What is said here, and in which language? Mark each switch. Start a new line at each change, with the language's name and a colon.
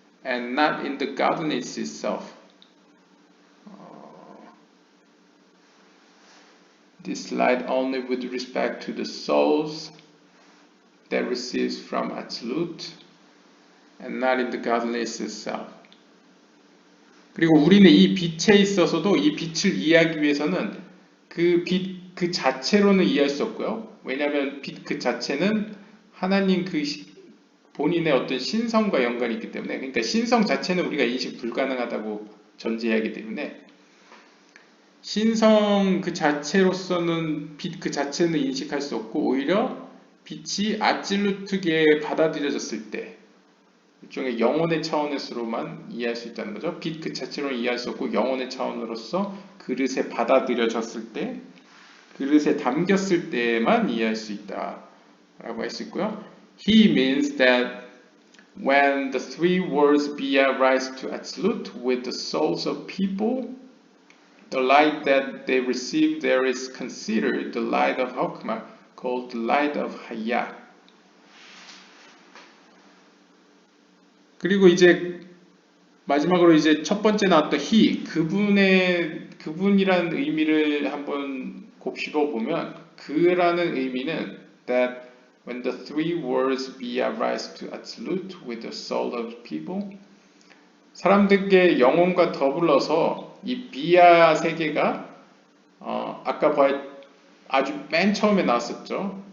English: And not in the godliness itself. This light only with respect to the souls that receives from Absolute and not in the godliness itself.
Korean: 그리고 우리는 이 빛에 있어서도 이 빛을 이해하기 위해서는 그 빛 그 자체로는 이해할 수 없고요. 왜냐하면 빛 그 자체는 하나님 그 본인의 어떤 신성과 연관이 있기 때문에, 그러니까 신성 자체는 우리가 인식 불가능하다고 전제하기 때문에 신성 그 자체로서는 빛 그 자체는 인식할 수 없고 오히려 빛이 아찔루트계에 받아들여졌을 때 일종의 영혼의 차원에서로만 이해할 수 있다는 거죠. 빛 그 자체로는 이해할 수 없고 영혼의 차원으로서 그릇에 받아들여졌을 때, 그릇에 담겼을 때만 이해할 수 있다 라고 할 수 있고요.
English: He means that when the three words Bia rise to absolute with the souls of people, the light that they receive there is considered the light of Hokmah, called the light of Hayah.
Korean: 그리고 이제 마지막으로 이제 첫 번째 나왔던 he, 그분이라는 의미를 한번 곱씹어 보면 그라는 의미는
English: that when the three words Bia rise to absolute with the soul of people,
Korean: 사람들의 영혼과 더불어서 이 비아 세계가 아까 아주 맨 처음에 나왔었죠.